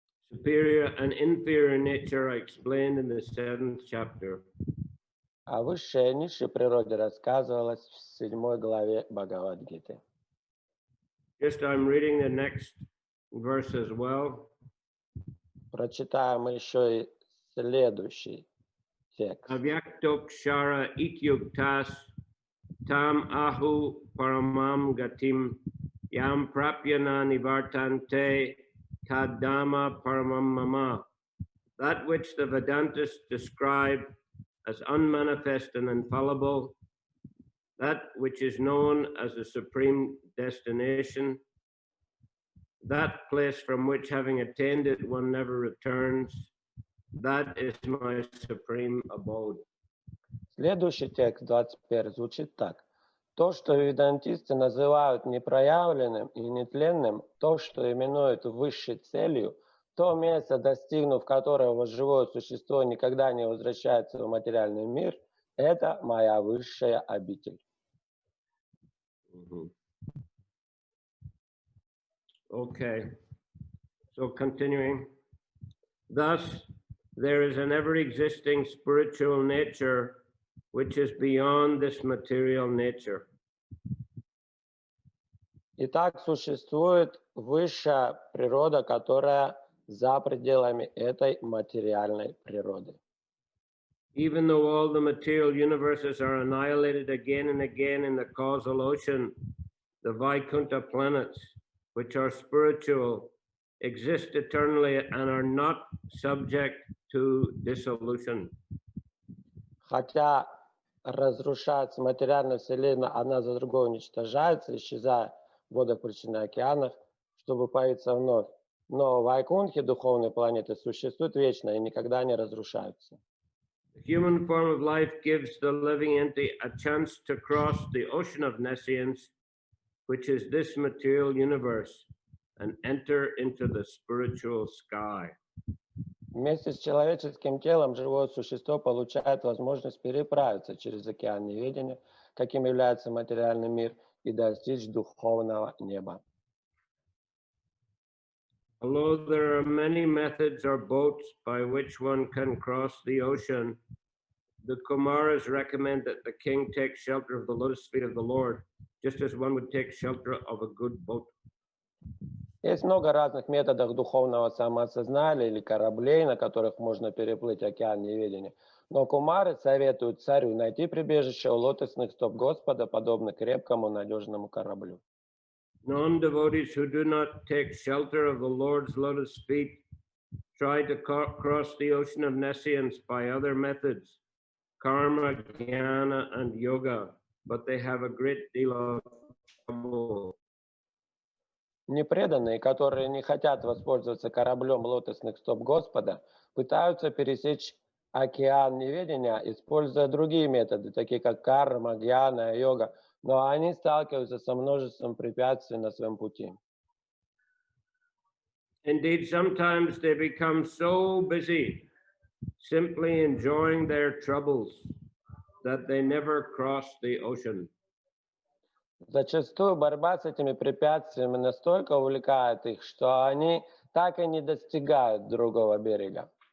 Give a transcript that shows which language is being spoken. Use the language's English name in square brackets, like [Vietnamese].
[English] Superior and inferior nature are explained in the 7th chapter. [Russian] О высшей и низшей природе рассказывалось в 7 главе Бхагавадгиты. [English] Just I'm reading the next verse as well. [Russian] Прочитаем еще и следующий текст. [Sanskrit] Avyaktokshara ityuktas tam ahu paramam gatim yam prapyana nivartante tadama paramam mama. [English] That which the Vedantas describe as unmanifest and infallible, that which is known as the supreme destination, that place from which, having attained it, one never returns, that is my supreme abode. [Russian] Следующий текст, 21, звучит так. То, что ведантисты называют непроявленным и нетленным, то, что именуют высшей целью, то место, достигнув которого живое существо никогда не возвращается в материальный мир, это моя высшая обитель. [English] Okay, so continuing. Thus, there is an ever-existing spiritual nature which is beyond this material nature. [Russian] Итак, существует высшая природа, которая за пределами этой материальной природы. [English] Even though all the material universes are annihilated again and again in the causal ocean, the Vaikuntha planets, which are spiritual, exist eternally and are not subject to dissolution. [Russian] Хотя разрушается материальная вселенная, одна за другой уничтожается, исчезая в водах причин и океанах, чтобы появиться вновь. Но Вайкунтхи, духовные планеты, существуют вечно и никогда не разрушаются. [English] The human form of life gives the living entity a chance to cross the ocean of nescience, which is this material universe, and enter into the spiritual sky. [Russian] Вместе с человеческим телом живое существо получает возможность переправиться через океан неведения, каким является материальный мир, и достичь духовного неба. [English] Although there are many methods or boats by which one can cross the ocean, the Kumaras recommend that the king take shelter of the lotus feet of the Lord, just as one would take shelter of a good boat. [Russian] Есть много разных методов духовного самоосознания или кораблей, на которых можно переплыть океан неведения. Но кумары советуют царю найти прибежище у лотосных стоп Господа, подобно крепкому надежному кораблю. [English] Non-devotees who do not take shelter of the Lord's lotus feet try to cross the ocean of nescience by other methods, karma, jnana, and yoga, but they have a great deal of trouble. [Russian] Непреданные, которые не хотят воспользоваться кораблем лотосных стоп Господа, пытаются пересечь океан неведения, используя другие методы, такие как карма, гьяна, йога, но они сталкиваются со множеством препятствий на своем пути. [English] Indeed, sometimes they become so busy simply enjoying their troubles that they never cross the ocean. [Russian] Зачастую борьба с этими препятствиями настолько увлекает их, что они так и не достигают другого берега.